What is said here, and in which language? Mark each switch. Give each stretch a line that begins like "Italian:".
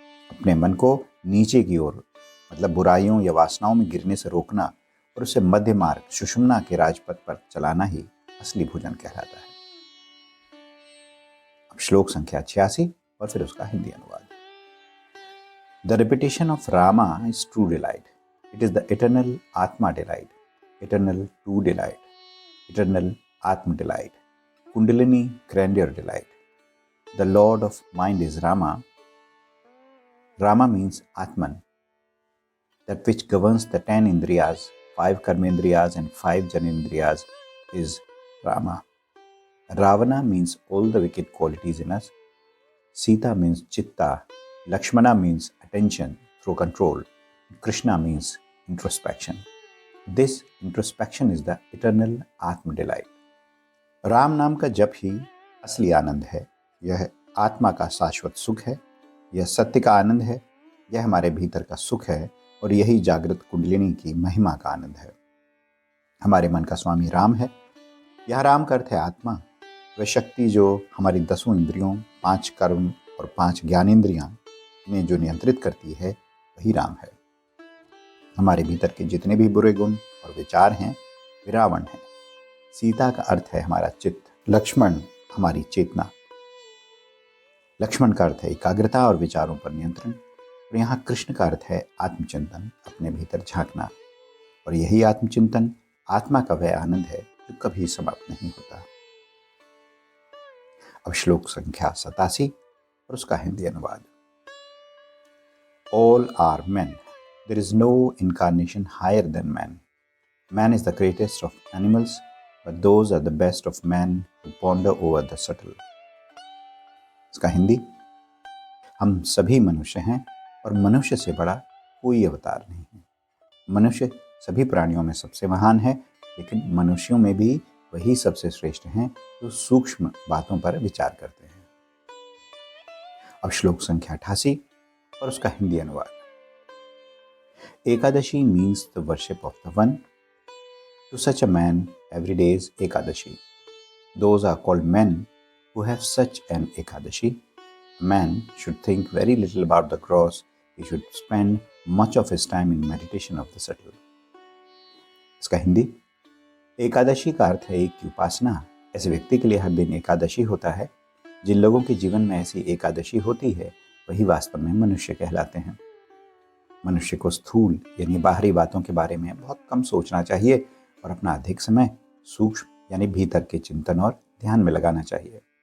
Hindi: अपने मन को नीचे की ओर, मतलब बुराइयों या वासनाओं में गिरने से रोकना और उसे मध्य मार्ग सुषुम्ना के राजपथ पर चलाना ही असली भोजन कहलाता है। अब श्लोक संख्या 86 और फिर उसका हिंदी अनुवाद।
English: The repetition of Rama is true delight. It is the eternal Atma delight, eternal true delight, eternal Atma delight, Kundalini grandeur delight. The Lord of mind is Rama. Rama means Atman, that which governs the 10 Indriyas, 5 Karmendriyas and 5 Janendriyas is Rama. Ravana means all the wicked qualities in us. Sita means Chitta. Lakshmana means attention through control. Krishna means introspection. This introspection is the eternal Atma delight.
Hindi: Ram नाम का जप ही असली आनंद है। यह आत्मा का शाश्वत सुख है, यह सत्य का आनंद है, यह हमारे भीतर का सुख है और यही जागृत कुंडलिनी की महिमा का आनंद है। हमारे मन का स्वामी राम है। यह राम का अर्थ है आत्मा, वह शक्ति जो हमारी 10 इंद्रियों, 5 कर्म और 5 ज्ञानेंद्रियां ने जो नियंत्रित करती है, वही राम है। हमारे भीतर के जितने भी बुरे गुण और विचार हैं वे रावण हैं। सीता का अर्थ है हमारा चित्त, लक्ष्मण हमारी चेतना। लक्ष्मण का अर्थ है एकाग्रता और विचारों पर नियंत्रण, और यहाँ कृष्ण का अर्थ है आत्मचिंतन, अपने भीतर झांकना। और यही आत्मचिंतन आत्मा का वह आनंद है जो कभी समाप्त नहीं होता। अब श्लोक संख्या 87 और उसका हिंदी अनुवाद।
English: All are men. There is no incarnation higher than man. Man is the greatest of animals, but those are the best of men who ponder over the subtle.
Hindi: इसका हिंदी। हम सभी मनुष्य हैं और मनुष्य से बड़ा कोई अवतार नहीं है। मनुष्य सभी प्राणियों में सबसे महान है, लेकिन मनुष्यों में भी वही सबसे श्रेष्ठ हैं जो सूक्ष्म बातों पर विचार करते हैं। अब श्लोक संख्या 88 और उसका हिंदी अनुवाद।
English: Ekadashi means the worship of the one. To such a man, every day is Ekadashi. Those are called men who have such an Ekadashi. A man should think very little about the cross. He should spend much of his time in meditation of the subtle.
Hindi: इसका हिंदी। एकादशी का अर्थ है एक की उपासना। ऐसे व्यक्ति के लिए हर दिन एकादशी होता है। जिन लोगों के जीवन में ऐसी एकादशी होती है वही वास्तव में मनुष्य कहलाते हैं। मनुष्य को स्थूल यानी बाहरी बातों के बारे में बहुत कम सोचना चाहिए और अपना अधिक समय सूक्ष्म यानी भीतर के चिंतन और ध्यान में लगाना चाहिए।